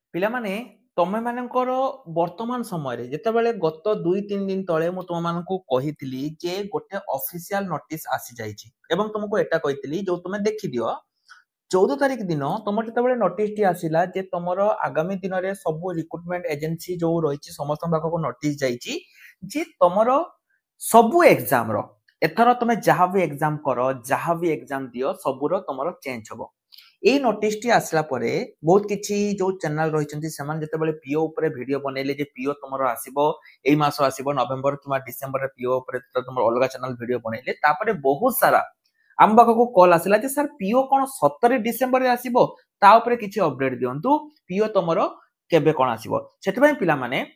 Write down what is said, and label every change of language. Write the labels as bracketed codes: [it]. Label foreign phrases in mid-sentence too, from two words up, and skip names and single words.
[or] ପିଲାମାନେ ତମେ ମାନଙ୍କର ବର୍ତ୍ତମାନ ସମୟରେ ଯେତେବେଳେ ଗତ 2-3 ଦିନ ତଳେ ମୁଁ ତୁମମାନଙ୍କୁ କହିଥିଲି ଯେ ଗୋଟେ [en] official notice [or] ଆସିଯାଇଛି ଏବଂ ତୁମକୁ ଏଟା କହିଥିଲି ଯୋଉ ତୁମେ ଦେଖିଦିଅ 14 ତାରିଖ ଦିନ ତମର ଯେତେବେଳେ ନୋଟିସଟି ଆସିଲା ଯେ ତମର ଆଗାମୀ ଦିନରେ ସବୁ [en] recruitment agency [or] ଯୋଉ ରହିଛି ସମସ୍ତଙ୍କ ପାଖକୁ ନୋଟିସ୍ ଯାଇଛି ଯେ ତମର ସବୁ ଏକ୍ସାମର ଏଥର ତମେ ଯାହା ବି ଏକ୍ସାମ କର ଯାହା ବି ଏକ୍ସାମ ଦିଅ ସବୁର ତମର ଚେଞ୍ଜ ହବ। ଏହି ନୋଟିସଟି ଆସିଲା ପରେ ବହୁତ କିଛି ଯେ ଚ୍ୟାନେଲ ରହିଛନ୍ତି ସେମାନେ ଯେତେବେଳେ ପିଓ ଉପରେ ଭିଡିଓ ବନାଇଲେ ଯେ ପିଓ ତୁମର ଆସିବ ଏହି ମାସ ଆସିବ ନଭେମ୍ବର କିମ୍ବା ଡିସେମ୍ବର ପିଓ ଉପରେ ତୁମର ଅଲଗା ଚ୍ୟାନେଲ ଭିଡିଓ ବନାଇଲେ ତାପରେ ବହୁତ ସାରା ଆମ ପାଖକୁ କଲ ଆସିଲା ଯେ ସାର ପିଓ କୋଉ 17 ଡିସେମ୍ବର ଆସିବ ତା ଉପରେ କିଛି ଅପଡେଟ ଦିଅନ୍ତୁ ପିଓ ତୁମର କେବେ କୋଉ ଆସିବ ସେଥିପାଇଁ ପିଲା ମାନେ